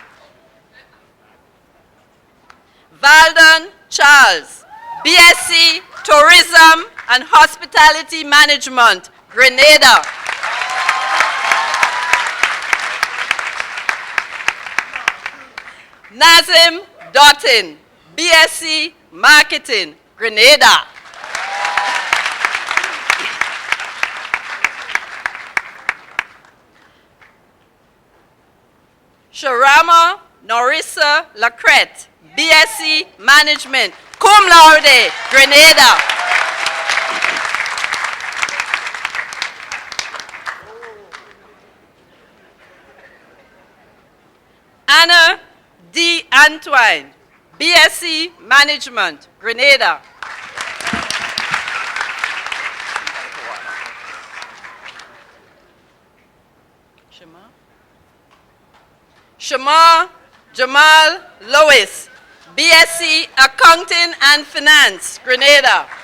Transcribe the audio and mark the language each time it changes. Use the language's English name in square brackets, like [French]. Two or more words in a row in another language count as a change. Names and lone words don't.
[English] Valden Charles, BSc Tourism and Hospitality Management, Grenada. Nazim Dottin, BSc Marketing, Grenada. Sharama Norissa Lacrette, BSc Management, [Latin] cum laude, Grenada. [English] Anna D. Antwine, BSc Management, Grenada. Shamar Jamal Lois, BSc Accounting and Finance, Grenada.